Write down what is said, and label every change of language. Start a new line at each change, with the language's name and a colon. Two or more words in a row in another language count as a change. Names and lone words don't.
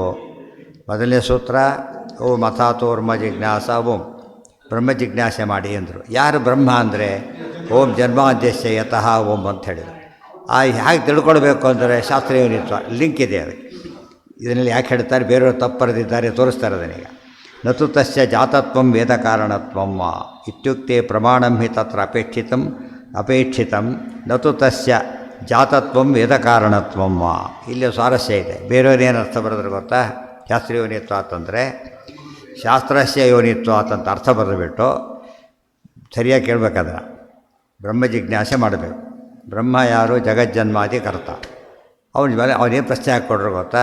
Kannada: ಮೊದಲನೇ ಸೂತ್ರ
Sanskrit: ಓಂ ಅಥಾತೋ ಬ್ರಹ್ಮ ಜಿಜ್ಞಾಸ ಓಂ,
Kannada: ಬ್ರಹ್ಮ ಜಿಜ್ಞಾಸೆ ಮಾಡಿ ಅಂದರು. ಯಾರು ಬ್ರಹ್ಮ ಅಂದರೆ
Sanskrit: ಓಂ ಜನ್ಮಾದ್ಯಸ್ಯತಃ ಓಂ
Kannada: ಅಂತ ಹೇಳಿದರು. ಹೇಗೆ ತಿಳ್ಕೊಳ್ಬೇಕು ಅಂದರೆ ಶಾಸ್ತ್ರಯೋನಿತ್ವ ಲಿಂಕ್ ಇದೆ ಅದಕ್ಕೆ. ಇದನ್ನಲ್ಲಿ ಯಾಕೆ ಹೇಳ್ತಾರೆ? ಬೇರೆಯವರು ತಪ್ಪು ಬರೆದಿದ್ದಾರೆ, ತೋರಿಸ್ತಾರೆ ಅದನ್ನೀಗ.
Sanskrit: ನತು ತಸ್ಯ ಜಾತತ್ವಂ ವೇದ ಕಾರಣತ್ವಂ ಇತ್ಯುಕ್ತೆ ಪ್ರಮಾಣಂ ಹಿ ತತ್ರ ಅಪೇಕ್ಷಿತಂ ನತು ತಸ್ಯ ಜಾತತ್ವಂ ವೇದ ಕಾರಣತ್ವಂ.
Kannada: ಇಲ್ಲಿ ಸ್ವಾರಸ್ಯ ಇದೆ. ಬೇರೆಯವ್ರು ಏನು ಅರ್ಥ ಬರೆದ್ರೆ ಗೊತ್ತಾ? ಶಾಸ್ತ್ರಯೋನಿತ್ವ ಅಂತಂದರೆ
Sanskrit: ಶಾಸ್ತ್ರಸ್ಯ ಯೋನಿತ್ವ
Kannada: ಅಂತ ಅರ್ಥ ಬರೆದುಬಿಟ್ಟು ಸರಿಯಾಗಿ ಕೇಳಬೇಕಾದ್ರೆ ಬ್ರಹ್ಮ ಜಿಜ್ಞಾಸೆ ಮಾಡಬೇಕು. ಬ್ರಹ್ಮ ಯಾರು? ಜಗಜ್ಜನ್ಮಾದಿ ಕರ್ತ. ಅವನೇನು ಪ್ರಶ್ನೆ ಹಾಕ್ಕೊಡ್ರು ಗೊತ್ತಾ?